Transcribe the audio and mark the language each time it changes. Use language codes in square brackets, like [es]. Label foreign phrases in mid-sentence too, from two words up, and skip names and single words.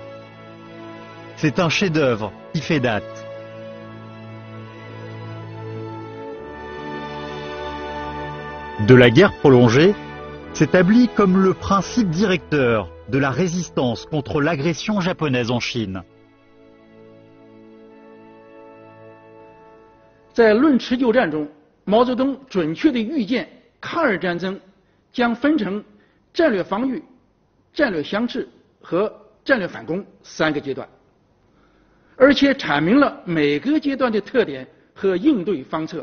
[fr] C'est un chef-d'œuvre qui fait date. » De la guerre prolongée, s'établit comme le principe directeur de la résistance contre l'agression japonaise en Chine. [zh] 在论持久战中，毛泽东准确地预见抗日战争将分成战略防御、战略相持和战略反攻3个阶段，而且阐明了每个阶段的特点和应对方策。